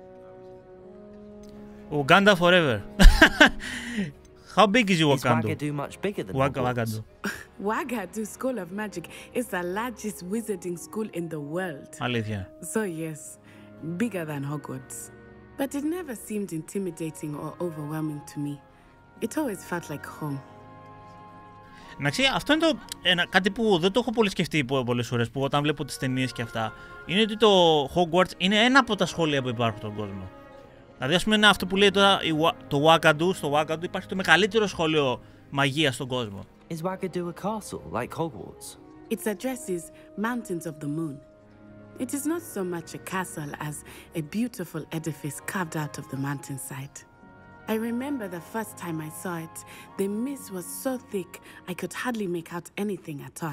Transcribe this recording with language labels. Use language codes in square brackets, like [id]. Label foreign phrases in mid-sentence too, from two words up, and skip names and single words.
[en] Uganda forever. How big is Wagadu? Is Wagadu much bigger than Wagadu? Wagadu School of Magic is the largest wizarding school in the world. [el] Alήθεια. [en] So yes, bigger than Hogwarts. But it never seemed intimidating or overwhelming to me. It always felt like home. [el] Εντάξει, αυτό είναι κάτι που δεν το έχω πολύ σκεφτεί πολλές φορές, που όταν βλέπω τις ταινίες και αυτά, είναι ότι το Hogwarts είναι ένα από τα σχολεία που υπάρχουν στον κόσμο. Δηλαδή, ας πούμε, είναι αυτό που λέει τώρα το Wagadu. Στο Wagadu υπάρχει το μεγαλύτερο σχολείο μαγείας στον κόσμο. [en] Is Wagadu a castle like Hogwarts? Its address is Mountains of the Moon. It is not so much a castle as a beautiful edifice carved out of the mountainside. I remember the first time I saw it, the mist was so thick I could hardly make out anything at all.